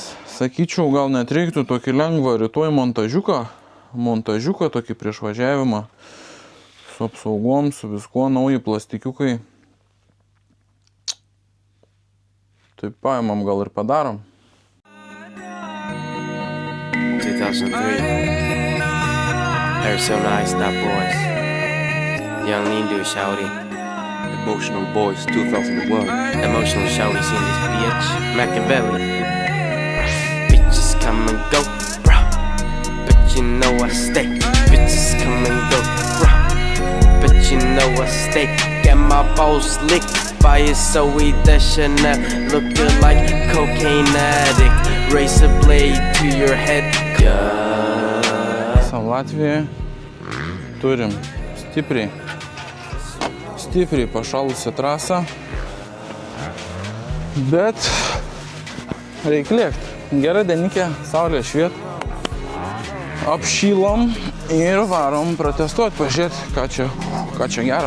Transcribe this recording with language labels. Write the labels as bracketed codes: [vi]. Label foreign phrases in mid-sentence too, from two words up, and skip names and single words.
[lt] Sakyčiau, gal net reiktų tokį lengvą rytoj montažiuką tokį prieš važiavimą. Su apsaugom, su viskuo, nauji plastikiukai. Taip paimam, gal ir padarom. [en] 2003. Arizona Ice Stop Boys. Young Lindu Shouty. Emotional Boys 2001. Emotional Shouty seen this bitch. Machiavelli. Bitches come and go, bro. But you know I stay. Bitches come and go, bro. But you know I stay. Get my balls licked by a Zoe Deschanel. Looking like cocaine addict. Razor blade to your head. [lt] Latvijoje turim stipriai pašalusią trasą, bet reik lėkti. Gera dienikė, saulė šviet, apšylom ir varom protestuoti, pažiūrėti, ką čia gero.